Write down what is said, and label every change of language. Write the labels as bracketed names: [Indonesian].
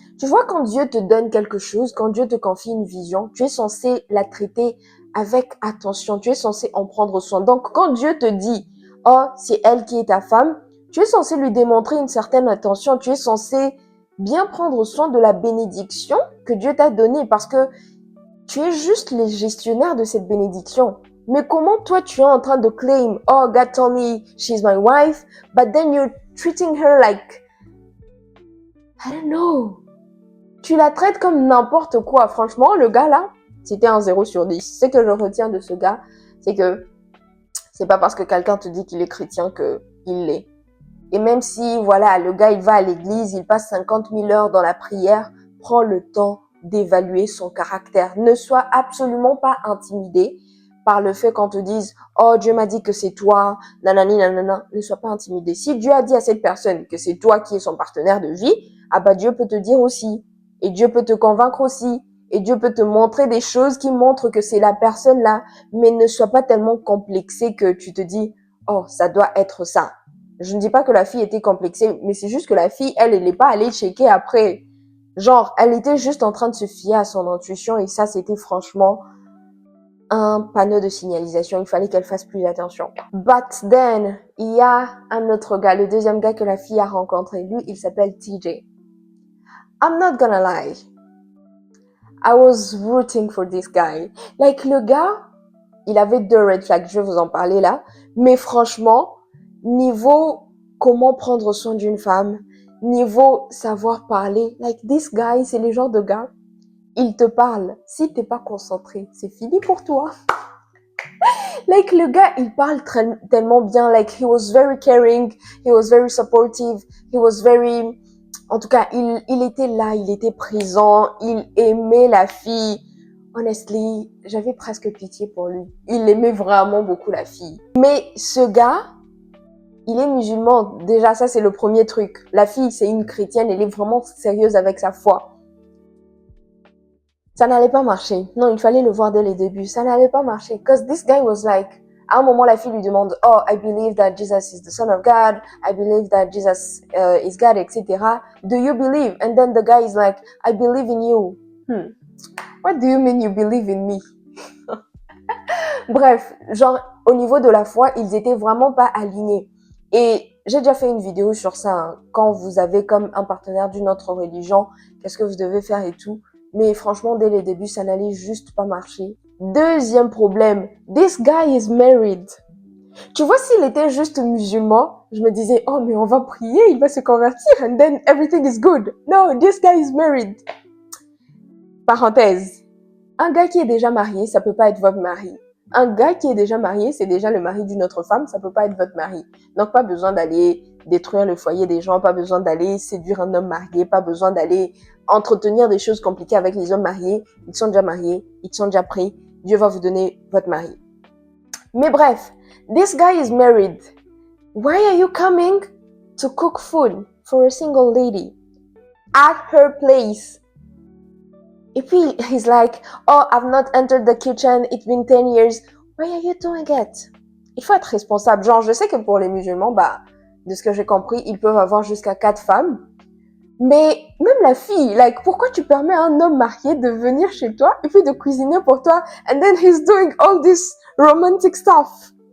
[French] Tu vois, quand Dieu te donne quelque chose, quand Dieu te confie une vision, tu es censé la traiter avec attention. Tu es censé en prendre soin. Donc, quand Dieu te dit, oh, c'est elle qui est ta femme, tu es censé lui démontrer une certaine attention. Tu es censé bien prendre soin de la bénédiction que Dieu t'a donnée parce que tu es juste le gestionnaire de cette bénédiction. Mais comment toi tu es en train de claim, [English] oh, God told me she's my wife, but then you're treating her like, I don't know. [French] Tu la traites comme n'importe quoi. Franchement, le gars là, c'était un 0 sur 10. Ce que je retiens de ce gars, c'est que c'est pas parce que quelqu'un te dit qu'il est chrétien qu'il l'est. Et même si, voilà, le gars, il va à l'église, il passe 50 000 heures dans la prière, prends le temps d'évaluer son caractère. Ne sois absolument pas intimidé par le fait qu'on te dise « Oh, Dieu m'a dit que c'est toi, nanani, nanana ». Ne sois pas intimidé. Si Dieu a dit à cette personne que c'est toi qui es son partenaire de vie, ah bah Dieu peut te dire aussi. Et Dieu peut te convaincre aussi. Et Dieu peut te montrer des choses qui montrent que c'est la personne là. Mais ne sois pas tellement complexé que tu te dis « Oh, ça doit être ça ». Je ne dis pas que la fille était complexée, mais c'est juste que la fille, elle n'est pas allée checker après. Genre, elle était juste en train de se fier à son intuition et ça, c'était franchement un panneau de signalisation. Il fallait qu'elle fasse plus attention. But then, il y a un autre gars, le deuxième gars que la fille a rencontré. Lui, il s'appelle TJ. [English] I'm not gonna lie. I was rooting for this guy. [French] Like, le gars, il avait 2 red flags, je vais vous en parler là. Mais franchement, niveau comment prendre soin d'une femme, niveau savoir parler, [English] like this guy, [French] c'est le genre de gars, il te parle. Si t'es pas concentré, c'est fini pour toi. Like le gars, il parle tellement bien. [English] Like he was very caring, he was very supportive, he was very... [French] En tout cas, il était là, il était présent, il aimait la fille. Honestly, j'avais presque pitié pour lui. Il aimait vraiment beaucoup la fille. Mais ce gars, il est musulman. Déjà, ça, c'est le premier truc. La fille, c'est une chrétienne. Elle est vraiment sérieuse avec sa foi. Ça n'allait pas marcher. Non, il fallait le voir dès le début. Ça n'allait pas marcher. [English] Because this guy was like... [French] À un moment, la fille lui demande, [English] oh, I believe that Jesus is the son of God. I believe that Jesus is God, etc. Do you believe? And then the guy is like, I believe in you. What do you mean you believe in me? [French] Bref, genre, au niveau de la foi, ils étaient vraiment pas alignés. Et j'ai déjà fait une vidéo sur ça, hein. Quand vous avez comme un partenaire d'une autre religion, qu'est-ce que vous devez faire et tout. Mais franchement, dès le début, ça n'allait juste pas marcher. Deuxième problème, [English] this guy is married. [French] Tu vois, s'il était juste musulman, je me disais, oh, mais on va prier, il va se convertir, [English] and then everything is good. No, this guy is married. Parenthèse. [French] Un gars qui est déjà marié, ça peut pas être votre mari. Un gars qui est déjà marié, c'est déjà le mari d'une autre femme, ça peut pas être votre mari. Donc, pas besoin d'aller détruire le foyer des gens, pas besoin d'aller séduire un homme marié, pas besoin d'aller entretenir des choses compliquées avec les hommes mariés. Ils sont déjà mariés, ils sont déjà pris. Dieu va vous donner votre mari. Mais bref, [English] this guy is married. Why are you coming to cook food for a single lady at her place? [French] Et puis, [English] he's like, oh, I've not entered the kitchen, it's been 10 years. Why are you doing it? [French] Il faut être responsable. Genre, je sais que pour les musulmans, de ce que j'ai compris, ils peuvent avoir jusqu'à 4 femmes. Mais même la fille, like, pourquoi tu permets à un homme marié de venir chez toi et puis de cuisiner pour toi [English] and then he's doing all this romantic stuff?